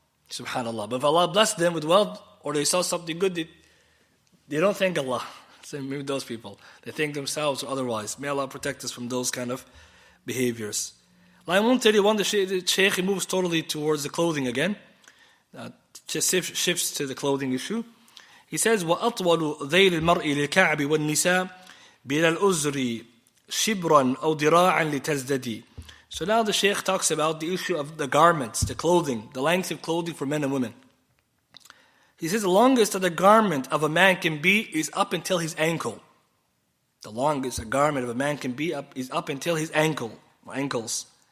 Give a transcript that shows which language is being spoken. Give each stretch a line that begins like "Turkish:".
English: Subhanallah. But if Allah blessed them with wealth, or they saw something good, they don't thank Allah. So maybe those people, they thank themselves or otherwise. May Allah protect us from those kind of behaviors. Line 131, the Shaykh moves totally towards the clothing again. Just shifts to the clothing issue.
Arabic: He says, وَأَطْوَلُ ذَيْلِ الْمَرْءِ لِلْكَعْبِ وَالنِّسَاءِ بِلَا الْأُزْرِ شِبْرًا أَوْ دِرَاعًا لِتَزْدَدِي.
English: So now the Shaykh talks about the issue of the garments, the clothing, the length of clothing for men and women. He says the longest that the garment of a man can be is up until his ankle. The longest a garment of a man can be is up until his ankles.